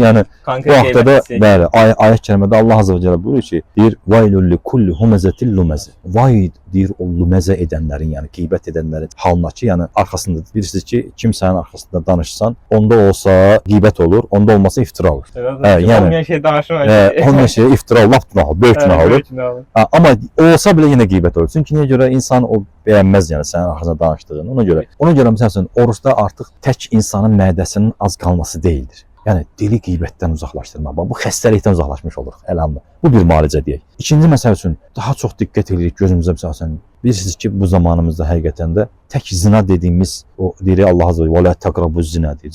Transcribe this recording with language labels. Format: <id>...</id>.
<az>Yəni bu vaxtda bəli, ayət kərimədə Allah azza və cəllə buyurur ki, deyir:</az> <ar>"Vaylul likulli humazatil lumazə."</ar> <az>Vay deyir o lumazə edənlərin, yəni qeybət edənlərin halına ki, yəni arxasında bilirsiniz ki, kimsənin arxasında danışsan, onda olsa qeybət olur, onda olmasa iftira olur. Yəni olmayan şey danışmaq. Olmayan şey iftira, lap günah, böyük günah olur. Amma olsa belə yenə qeybət olur. Çünki niyə görə insan o bəyənməz yəni sənin arxasında danışdığını. Ona görə məsələn oruçda artıq tək insanın mədəsinin az qalması deyildir. Yəni dili qeybətdən uzaqlaşdırmaq. Bu xəstəlikdən uzaqlaşmış oluruq əlhamdülillah. Bu bir müalicə deyək. İkinci məsəl üçün daha çox diqqət edirik gözümüzə məsələn. Bilirsiniz ki, bu zamanımızda həqiqətən də tək zina dediyimiz o deyir Allah azza və</az> <ar>la taqrabuz zina</ar> <az>deyir.</az>